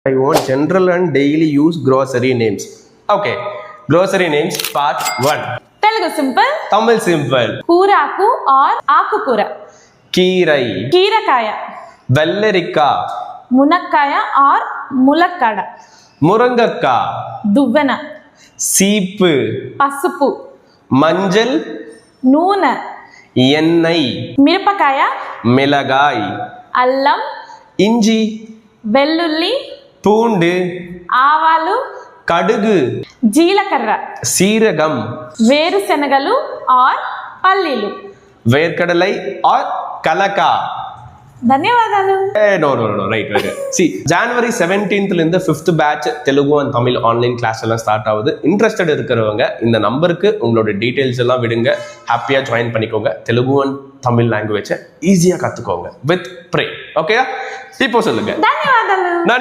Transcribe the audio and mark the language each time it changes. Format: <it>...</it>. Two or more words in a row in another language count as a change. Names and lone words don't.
<en>I want general and daily use grocery names. Okay, grocery names part 1. Telugu simple. Tamil simple.</en> <te>Kooraku or akukura.</te> <ta>Keerai.</ta> <te>Keerakaya. Vellerika. Munakkaya or mulakkada.</te> <ta>Murangakka.</ta> <te>Duvvana.</te> <ta>Seepu.</ta> <te>Pasupu.</te> <ta>Manjal.</ta> <te>Noona.</te> <ta>Ennai.</ta> <te>Mirapakaya.</te> <ta>Milagai.</ta> <te>Allam.</te> <ta>Inji.</ta> <te>Vellulli.</te> <ta>பூண்டு,</ta> <te>ఆవాలు,</te> <ta>కడుగు,</ta> <te>జీలకర్ర,</te> <ta>సీరగం,</ta> <te>వేరుశనగలు ఆర్ పల్లీలు,</te> <ta>వేర్కడలై ఆర్ కలక.</ta> <te>ధన్యవాదాలు.</te> <en>No, right. See,</en> <ta>January 17th இருந்து</ta> <en>5th batch</en> <ta>தெலுங்கு and தமிழ்</ta> <en>online class</en> <ta>எல்லாம் ஸ்டார்ட் ஆகுது. இன்ட்ரெஸ்டட் இருக்கிறவங்க இந்த நம்பருக்கு உங்களோட டீடைல்ஸ் எல்லாம் விடுங்க.</ta> <en>happy join</en> <ta>பண்ணிக்கோங்க. தெலுங்கு and தமிழ்</ta> <en>language easy</en> <ta>கத்துக்கோங்க வித் ப்ரே. ஓகேயா? இப்போ சொல்லுங்க.</ta> <te>ధన్యవాదాలు.</te>